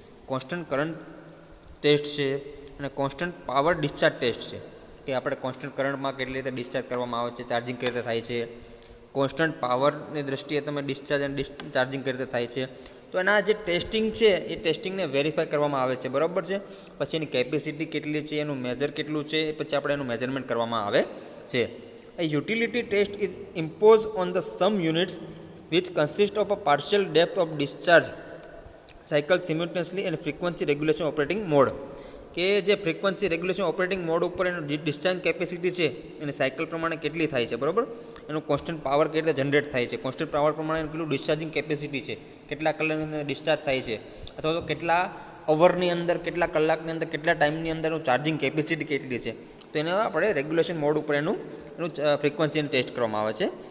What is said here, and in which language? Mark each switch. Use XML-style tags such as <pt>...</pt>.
<gu>Constant current test છે અને constant power discharge test છે, કે આપણે કોન્સ્ટન્ટ કરંટમાં કેટલી રીતે ડિસ્ચાર્જ કરવામાં આવે છે, ચાર્જિંગ કઈ રીતે થાય છે, કોન્સ્ટન્ટ પાવરની દ્રષ્ટિએ તમે ડિસ્ચાર્જ એન્ડ ચાર્જિંગ કઈ રીતે થાય છે. તો એના જે ટેસ્ટિંગ છે એ ટેસ્ટિંગને વેરીફાઈ કરવામાં આવે છે, બરાબર છે, પછી એની કેપેસિટી કેટલી છે, એનું મેજર કેટલું છે, એ પછી આપણે એનું મેજરમેન્ટ કરવામાં આવે છે.</gu> <en>A utility test is imposed on the some units which consist of a partial depth of discharge cycle simultaneously and frequency regulation operating mode.</en> <gu>કે જે ફ્રીક્વન્સી રેગ્યુલેશન ઓપરેટિંગ મોડ ઉપર એનું ડિસ્ચાર્જ કેપેસિટી છે એની cycle પ્રમાણે કેટલી થાય છે, બરાબર, એનું કોન્સ્ટન્ટ પાવર કેવી રીતે જનરેટ થાય છે, કોન્સ્ટન્ટ પાવર પ્રમાણે કેટલું ડિસ્ચાર્જિંગ કેપેસિટી છે, કેટલા કલાકની અંદર ડિસ્ચાર્જ થાય છે, અથવા તો કેટલા અવરની અંદર, કેટલા કલાકની અંદર, કેટલા ટાઈમની અંદર એનું ચાર્જિંગ કેપેસિટી કેટલી છે, તો એને આપણે રેગ્યુલેશન મોડ ઉપર એનું ફ્રીક્વન્સીને ટેસ્ટ કરવામાં આવે છે.</gu>